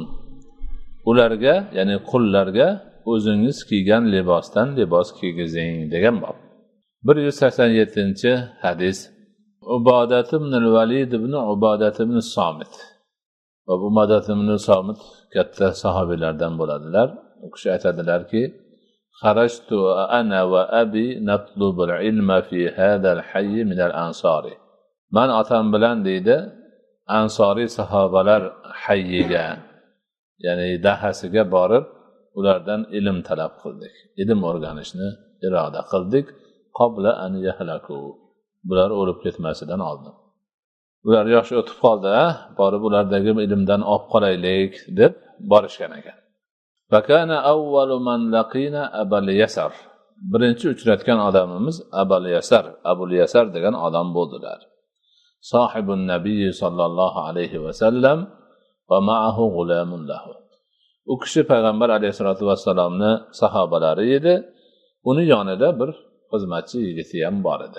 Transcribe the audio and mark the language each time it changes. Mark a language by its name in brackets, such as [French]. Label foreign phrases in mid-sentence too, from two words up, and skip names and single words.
[Uzbek] Ularga, ya'ni qullarga o'zingiz kiygan libosdan libos kiygizing degan bob. 187-hadis. Ubodat ibn al-Valid ibn Ubodat ibn Somit. Ubodat ibn Somit katta sahobiyalardan bo'ladilar. U kishi aytadilarki, [Arabic] "خرجت أنا وأبي نطلب العلم في هذا الحي من الأنصار." [Uzbek] Men otam bilan deydi, ansoriy sahobalar hayyiga, ya'ni dahasiga borib, ulardan ilm talab qildik. Ilm o'rganishni iroda qildik. [Arabic] قبل أن يهلكوا. [Uzbek] Bular o'lib ketmasidan oldin. Ular yoshi o'tib qoldi, borib ulardagi ilmdan olib qolaylik deb borishgan ekan. [Arabic] فكان أول من لقينا أبو اليسر. [Uzbek] Birinchi uchratgan odamimiz Abul Yasar, Abul Yasar degan odam bo'ldilar. [Arabic] صاحب النبي صلى الله عليه وسلم ومعه غلام له. [Uzbek] U kishi payg'ambar alayhisolatu vassalomni sahobalari edi. Uni yonida bir xizmatchi yigiti ham bor edi.